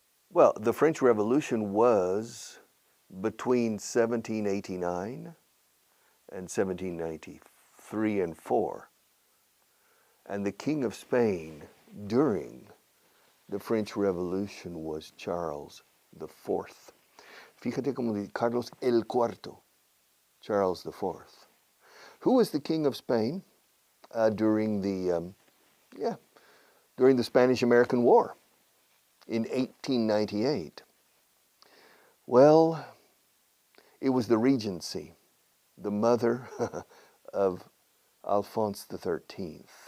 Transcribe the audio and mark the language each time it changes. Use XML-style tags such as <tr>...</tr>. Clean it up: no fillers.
<en>Well, the French Revolution was between 1789 and 1793 and 4. And the King of Spain during the French Revolution was Charles the Fourth.</en> <es>Fíjate como de Carlos el Cuarto, Charles the Fourth.</es> <en>Who was the King of Spain during the Spanish-American War in 1898? Well, it was the Regency, the mother of Alphonse XIII.</en>